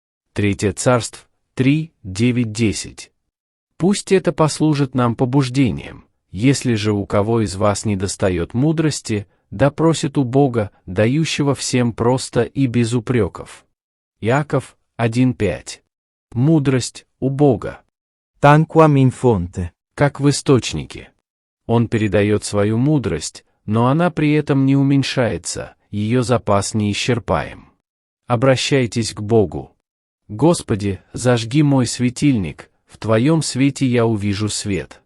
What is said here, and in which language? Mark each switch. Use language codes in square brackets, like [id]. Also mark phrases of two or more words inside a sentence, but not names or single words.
[ru] 3 Царств 3:9-10. Пусть это послужит нам побуждением. Если же у кого из вас недостает мудрости, да просит у Бога, дающего всем просто и без упреков. Иаков 1:5. Мудрость у Бога. [la] Tanquam in fonte. [ru] Как в источнике. Он передает свою мудрость, но она при этом не уменьшается, ее запас неисчерпаем. Обращайтесь к Богу. Господи, зажги мой светильник, в Твоем свете я увижу свет.